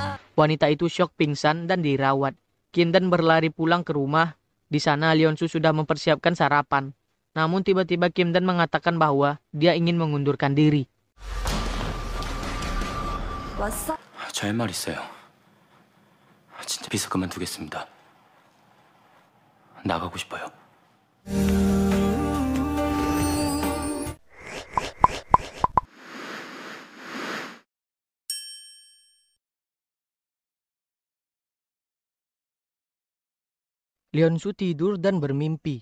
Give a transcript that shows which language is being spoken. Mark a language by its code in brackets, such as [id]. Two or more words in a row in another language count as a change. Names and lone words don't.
[id] Wanita itu syok pingsan dan dirawat. Kim Dan berlari pulang ke rumah. Di sana Leonsu sudah mempersiapkan sarapan. Namun tiba-tiba Kim Dan mengatakan bahwa dia ingin mengundurkan diri. [ko] 저 할 말 있어요. 진짜 비서 그만두겠습니다. 나가고 싶어요. [id] Leonsu tidur dan bermimpi.